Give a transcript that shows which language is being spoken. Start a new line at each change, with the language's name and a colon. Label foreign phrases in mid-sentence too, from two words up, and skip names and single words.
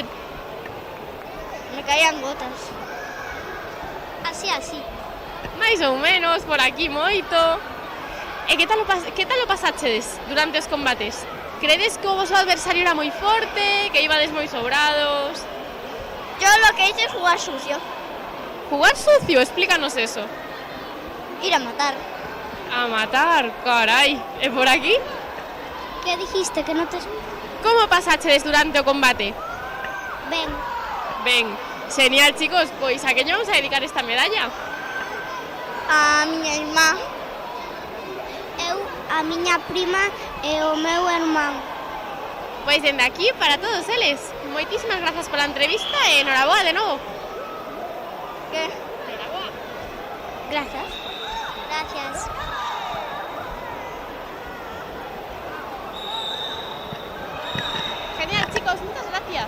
Spanish: Me caían gotas. Así.
Galician: Mais ou menos, por aquí moito. E que tal o pasachedes durante os combates? Credes que o voso adversario era moi forte, que ibades moi sobrados?
Spanish: Yo lo que hice es jugar sucio. Jugar sucio, explícanos eso. Ir a matar.
Galician: A matar, carai. E por aquí?
Spanish: ¿Qué dijiste? Que no te...
Galician: Como pasachedes durante o combate? Ven. Ben,
Spanish: genial, chicos,
Galician: pois a que lle vamos a dedicar esta medalla? A miña irmá. Eu, a miña prima e o meu irmán. Pois dende aquí para todos eles. Moitísimas grazas pola entrevista e enhoraboa de novo.
Spanish: ¿Qué?
Galician: Enhoraboa.
Spanish: Gracias. Gracias. Genial, chicos, muchas gracias.